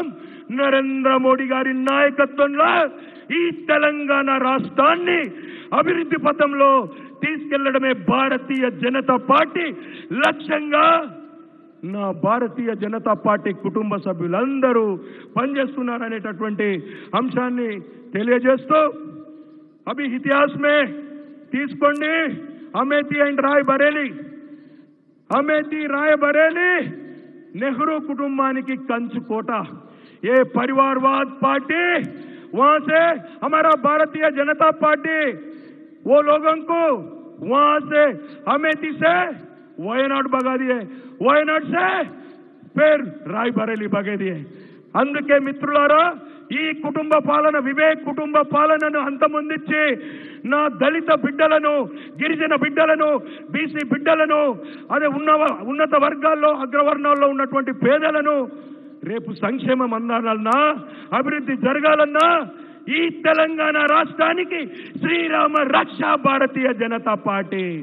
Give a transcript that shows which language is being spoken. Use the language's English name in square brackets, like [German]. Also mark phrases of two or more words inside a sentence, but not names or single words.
[Telugu] నరేంద్ర మోడీ గారి నాయకత్వంలో ఈ తెలంగాణ రాష్ట్రాన్ని అభివృద్ధి పథంలో తీసుకెళ్లడమే భారతీయ జనతా పార్టీ లక్ష్యంగా నా భారతీయ జనతా పార్టీ కుటుంబ సభ్యులందరూ పనిచేస్తున్నారనేటటువంటి అంశాన్ని తెలియజేస్తూ, [Hindi] अभी इतिहास में [Telugu] తీసుకోండి అమేథీ అండ్ రాయబరేలీ నెహ్రూ కుటుంబానికి కంచుకోట. [Hindi] ये परिवारवाद पार्टी, वहां से हमारा भारतीय जनता पार्टी वो लोगों को वहां से अमेठी से वायनाड भगा दिए, वायनाड से फिर रायबरेली भगा दिए. [Telugu] అందుకే మిత్రులారా, ఈ కుటుంబ పాలన, వివేక్ కుటుంబ పాలనను అంతమొందించి నా దళిత బిడ్డలను, గిరిజన బిడ్డలను, బీసీ బిడ్డలను, అదే ఉన్నత వర్గాల్లో, అగ్రవర్ణాల్లో ఉన్నటువంటి పేదలను రేపు సంక్షేమం అందాలన్నా, అభివృద్ధి జరగాలన్నా ఈ తెలంగాణ రాష్ట్రానికి శ్రీరామ రక్ష భారతీయ జనతా పార్టీ.